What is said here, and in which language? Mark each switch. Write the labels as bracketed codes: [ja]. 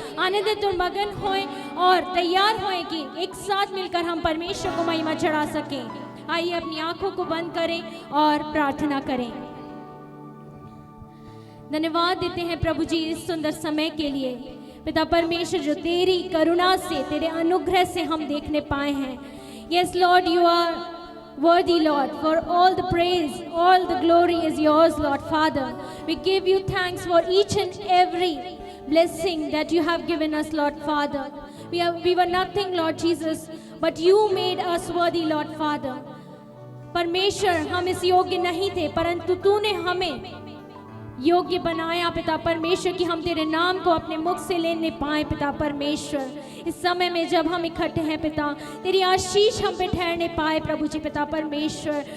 [hi] आनंदित और मगन होएं और तैयार होएं कि एक साथ मिलकर हम परमेश्वर को महिमा चढ़ा सकें। आइए, अपनी आंखों को बंद करें और प्रार्थना करें। धन्यवाद देते हैं प्रभु जी इस सुंदर समय के लिए। पिता परमेश्वर, जो तेरी करुणा से, तेरे अनुग्रह से हम देखने पाए हैं। [en] Yes Lord, you are worthy, Lord, for all the praise, all the glory is yours, Lord Father. We give you thanks for each and every blessing that you have given us, Lord Father. We were nothing, Lord Jesus, but you made us worthy, Lord Father. [hi] परमेश्वर, हम इस योग्य नहीं थे, परंतु तूने हमें योग्य बनाया पिता परमेश्वर, कि हम तेरे नाम को अपने मुख से लेने पाए पिता परमेश्वर। इस समय में जब हम इकट्ठे हैं पिता, तेरी आशीष हम पे ठहरने पाए प्रभु जी पिता परमेश्वर।